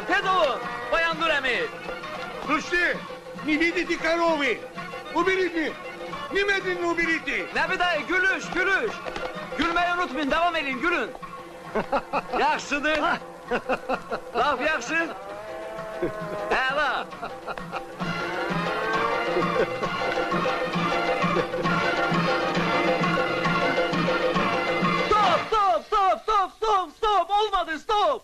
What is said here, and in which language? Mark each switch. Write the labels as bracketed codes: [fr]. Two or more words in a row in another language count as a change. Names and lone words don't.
[az] Tez olun. Bayan Dur Əmi. [ru] Слушай, не видите коровы? Уберите. Немедленно уберите. [az] Nəbi dayı gülüş. [tr] Gülmeyi unutmayın, devam edin, gülün. [az] Yaxşıdır. Laf yaxşı. Əla. Stop! Olmadı, stop!